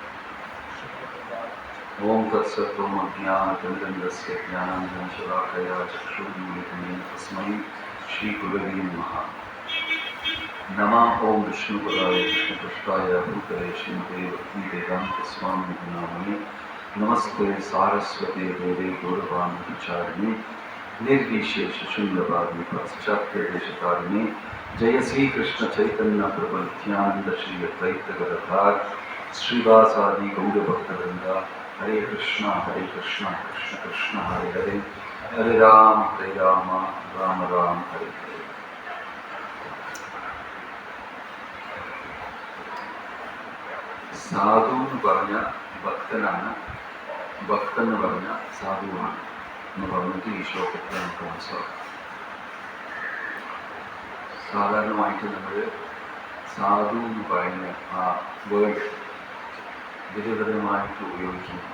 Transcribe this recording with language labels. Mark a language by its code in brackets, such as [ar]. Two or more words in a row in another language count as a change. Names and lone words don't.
[sa] ഓം തത്സത്വം അജ്ഞാനതിമിരന്ദസ്യ ജ്ഞാനാഞ്ജനശലാകയാ ചക്ഷുരുന്മിലിതം തസ്മൈ ശ്രീഗുരവേ നമഃ. നമഃ. ഓം വിഷ്ണുപദായ കൃഷ്ണപൃഷ്ഠായ ഭൂതലേ ശ്രീമതേ ഭക്തിവേദാന്തസ്വാമിനാമേ. നമസ്തേ സാരസ്വതേ ദേവേ ഗൗരവാണി വിചാരിണി निर्विशेष शून्यवादी पाश्चात्य देशकारिणी जय श्री कृष्ण चैतन्य प्रभु नित्यानंद श्री अद्वैत गदाधर श्रीवासादि गौर भक्तवृंदा हरे कृष्ण कृष्ण कृष्ण हरे हरे हरे राम राम राम हरे हरे. [ml] സാധു എന്ന് പറഞ്ഞ ഭക്തനാണ്, ഭക്തൻ എന്ന് പറഞ്ഞ സാധുവാണ് എന്ന് പറഞ്ഞിട്ട് ഈ ശ്ലോകത്തിൽ നമുക്ക് മനസ്സിലാക്കാം. സാധാരണമായിട്ട് നമ്മൾ സാധു എന്ന് പറയുന്ന ആ വേർഡ് വിധവിധമായിട്ട് ഉപയോഗിക്കുന്നുണ്ട്.